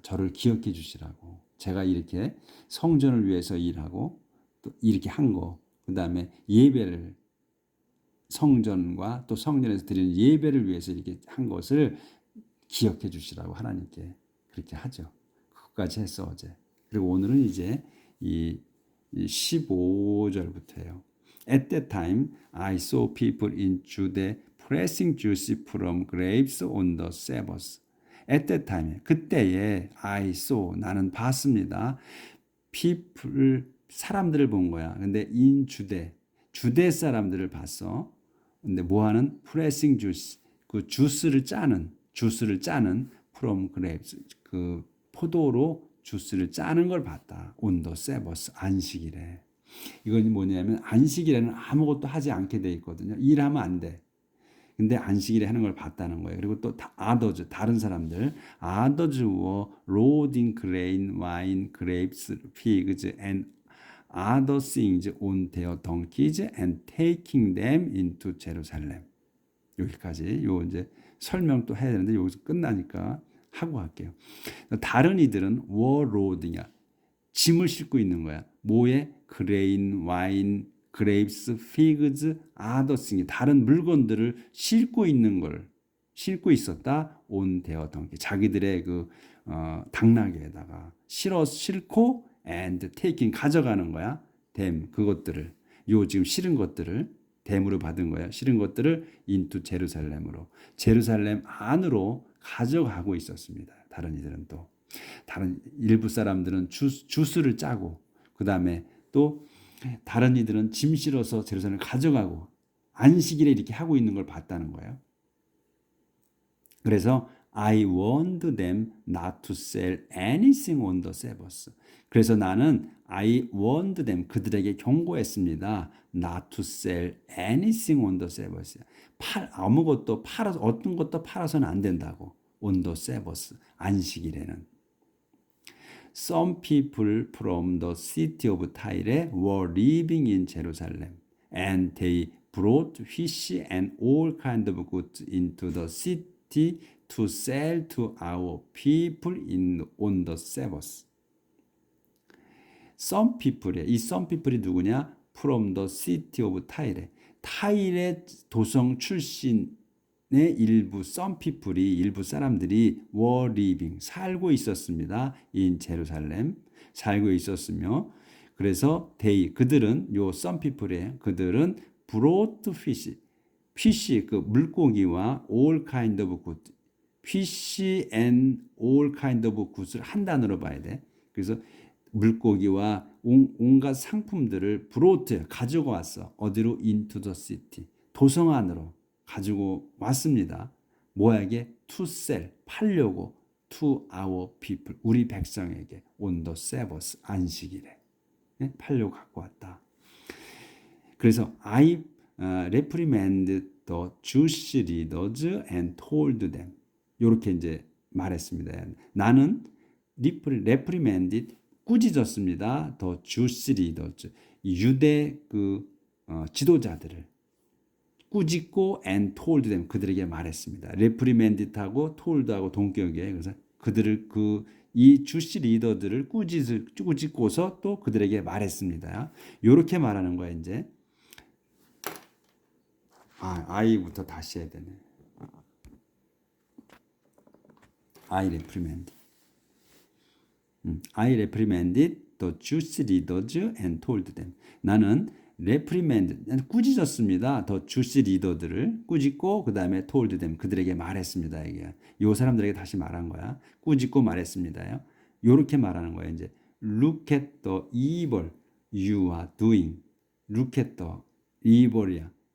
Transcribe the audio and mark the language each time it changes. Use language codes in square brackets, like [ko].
[ko] 저를 기억해 주시라고. 제가 이렇게 성전을 위해서 일하고 또 이렇게 한 거, 그 다음에 예배를, 성전과 또 성전에서 드리는 예배를 위해서 이렇게 한 것을 기억해 주시라고 하나님께 그렇게 하죠. 그것까지 했어 어제. 그리고 오늘은 이제 이 15절부터예요. [en] At that time, I saw people in Judea pressing juice from grapes on the Sabbath. At that time, [ko] 그때에 [en] I saw, [ko] 나는 봤습니다. people, 사람들을 본 거야. 근데 in 주대 사람들을 봤어. 근데 뭐하는? [en] pressing juice, [ko] 그 주스를 짜는 [en] from grapes, [ko] 그 포도로 주스를 짜는 걸 봤다. [en] on the Sabbath, [ko] 안식일에. 이건 뭐냐면, 안식일에는 아무것도 하지 않게 돼 있거든요. 일하면 안 돼. 근데 안식일에 하는 걸 봤다는 거예요. [en] 그리고 또 others, [ko] 다른 사람들, [en] others were loading grain, wine, grapes, figs, and other things on their donkeys and taking them into Jerusalem. [ko] 여기까지. 요 이제 설명 또 해야 되는데 여기서 끝나니까 하고 할게요. 다른 이들은 were loading이야. 짐을 싣고 있는 거야. 뭐에? 그레인, 와인, [en] grapes, figs, other things [ko] 다른 물건들을 싣고 있었다. [en] on their donkey [ko] 자기들의 그 당나귀에다가 싣고 [en] and taking [ko] 가져가는 거야. them 그것들을 요 지금 실은 것들을 댐으로 받은 거야. 실은 것들을 into 제루살렘으로 제루살렘 안으로 가져가고 있었습니다. 다른 이들은 또 다른 일부 사람들은 주스를 짜고 그 다음에 또 다른 이들은 짐 실어서 제루살렘을 가져가고 안식일에 이렇게 하고 있는 걸 봤다는 거예요. 그래서 [en] I warned them not to sell anything on the Sabbath. [ko] 그래서 나는 [en] I warned them [ko] 그들에게 경고했습니다. [en] Not to sell anything on the Sabbath. [ko] 아무것도 팔아서 어떤 것도 팔아서는 안 된다고. [en] On the Sabbath [ko] 안식일에는. [en] Some people from the city of Tyre were living in Jerusalem, and they brought fish and all kinds of goods into the city to sell to our people on the Sabbath. Some people이야. [ko] 이 [en] some people [ko] 이 누구냐? [en] From the city of Tyre. [ko] 타일의 도성 출신의 일부 [en] some people [ko] 이 일부 사람들이 were living 살고 있었습니다. [en] in [ko] 제루살렘 살고 있었으며 그래서 그들은 요 [en] some people의 그들은 brought fish [ko] 그 물고기와 [en] all kind of good fish and all kind of goods를 [ko] 한 단어로 봐야 돼. 그래서 물고기와 온갖 상품들을 brought 가지고 왔어. 어디로? [en] into the city [ko] 도성 안으로 가지고 왔습니다. 뭐에게? [en] to sell [ko] 팔려고 [en] to our people [ko] 우리 백성에게 [en] on the Sabbath [ko] 안식일에 팔려고 갖고 왔다. 그래서 [en] I reprimanded the Jewish leaders and told them [ko] 이렇게 이제 말했습니다. 나는 reprimanded 꾸짖었습니다. [en] The Jewish leaders [ko] 유대 그 지도자들을 꾸짖고 [en] and told them [ko] 그들에게 말했습니다. reprimanded하고 told하고 동격이에요. 그래서 그들을 이 주시 리더들을 꾸짖고서 또 그들에게 말했습니다. 이렇게 말하는 거야 이제. I부터 다시 해야 되네. [en] I reprimanded. I reprimanded the Jewish leaders and told them. [ko] 나는 reprimand 꾸짖었습니다. 더 주시 리더들을 꾸짖고 그 다음에 [en] told them [ko] 그들에게 말했습니다. 이게 요 사람들에게 다시 말한 거야. 꾸짖고 말했습니다요. 요렇게 말하는 거야. 이제 [en] look at the evil you are doing. look at the evil이야.